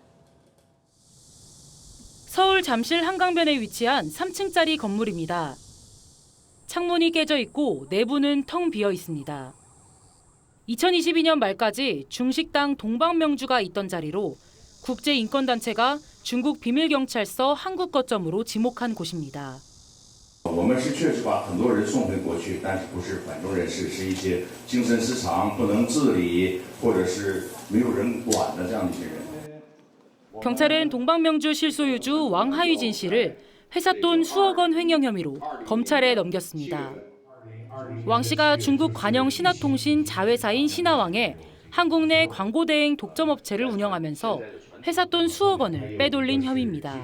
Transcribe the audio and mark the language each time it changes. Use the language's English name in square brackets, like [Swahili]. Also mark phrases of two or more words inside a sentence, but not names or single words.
[Korean] 서울 잠실 한강변에 위치한 3층짜리 건물입니다. 창문이 깨져 있고 내부는 텅 비어 있습니다. 2022년 말까지 중식당 동방명주가 있던 자리로 국제인권단체가 중국 비밀경찰서 한국 거점으로 지목한 곳입니다. [Chinese] 我们是确实把很多人送回过去，但是不是反中人士，是一些精神失常、不能自理，或者是没有人管的这样的一些人。 [Korean] 경찰은 동방명주 실소유주 왕하유진 씨를 회사 돈 수억 원 횡령 혐의로 검찰에 넘겼습니다. 왕 씨가 중국 관영 신화통신 자회사인 신화왕에 한국 내 광고 대행 독점업체를 운영하면서 회사 돈 수억 원을 빼돌린 혐의입니다.